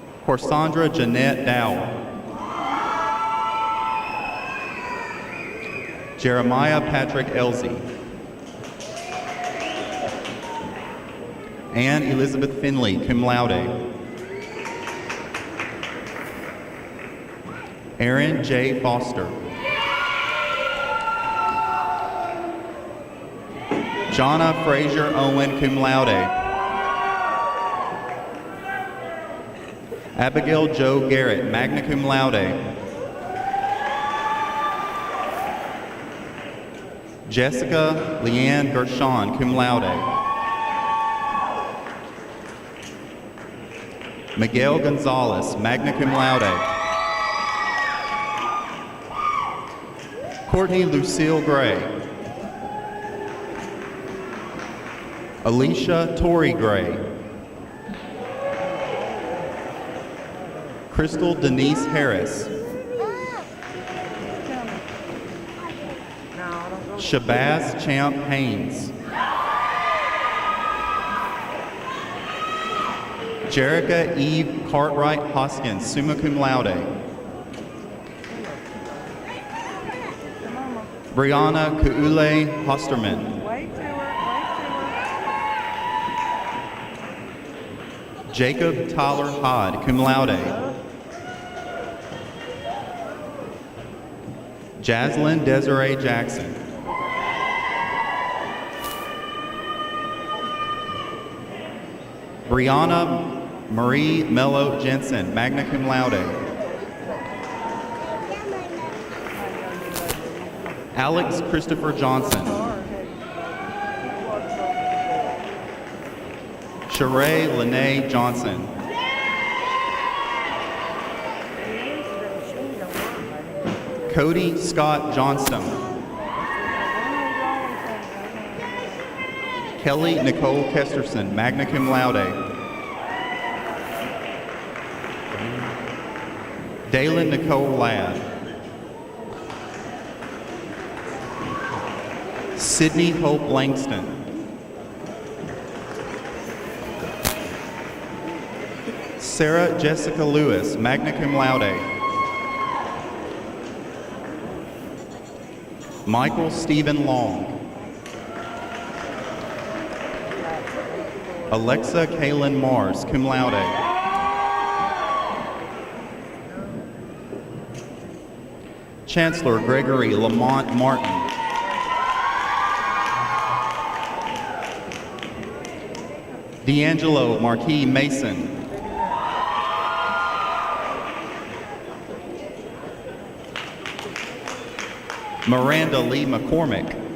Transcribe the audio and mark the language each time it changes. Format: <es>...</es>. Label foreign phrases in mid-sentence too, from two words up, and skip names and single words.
<en>Corsandra Jeanette Dow. Jeremiah Patrick Elsie. Anne Elizabeth Finley,</en> <la>cum laude.</la> <en>Aaron J. Foster. Jonna Frazier Owen,</en> <la>cum laude.</la> <en>Abigail Jo Garrett,</en> <la>magna cum laude.</la> <en>Jessica Leanne Gershon,</en> <la>cum laude.</la> <en>Miguel Gonzalez,</en> <la>magna cum laude.</la> <en>Courtney Lucille Gray. Alicia Tori Gray. Crystal Denise Harris. Shabazz Champ Haynes. Jerica Eve Cartwright Hoskins,</en> <la>summa cum laude.</la> <en>Brianna Kuule Hosterman. Jacob Tyler Hod,</en> <la>cum laude.</la> <en>Jaslyn Desiree Jackson. Brianna Marie Mello Jensen,</en> <la>magna cum laude.</la> <en>Alex Christopher Johnson. Sheree Lene Johnson. Cody Scott Johnston. Kelly Nicole Kesterson,</en> <la>magna cum laude.</la> <en>Dalen Nicole Ladd. Sydney Hope Langston. Sarah Jessica Lewis,</en> <la>magna cum laude.</la> <en>Michael Stephen Long. Alexa Kaylin Mars,</en> <la>cum laude.</la> <en>Chancellor Gregory Lamont Martin. D'Angelo Marquis Mason. Miranda Lee McCormick.</en>